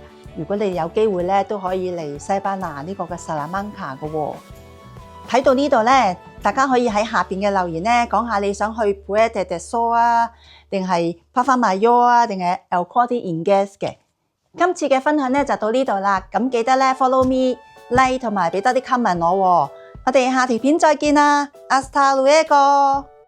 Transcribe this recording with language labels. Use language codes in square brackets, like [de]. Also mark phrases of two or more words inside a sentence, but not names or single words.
[yue] 如果你有機會咧，都可以嚟西班牙呢個嘅薩拉曼卡嘅喎。睇到呢度咧，大家可以喺下邊嘅留言咧講下你想去 Puerto del Sol 啊，定係帕花馬丘啊，定係 El Corte Inglés 嘅。今次嘅分享咧就到呢度啦，咁記得咧 [en] follow me、 [yue] like 同埋俾多啲 comment我喎。我哋下條片再見啦， [es] Hasta luego。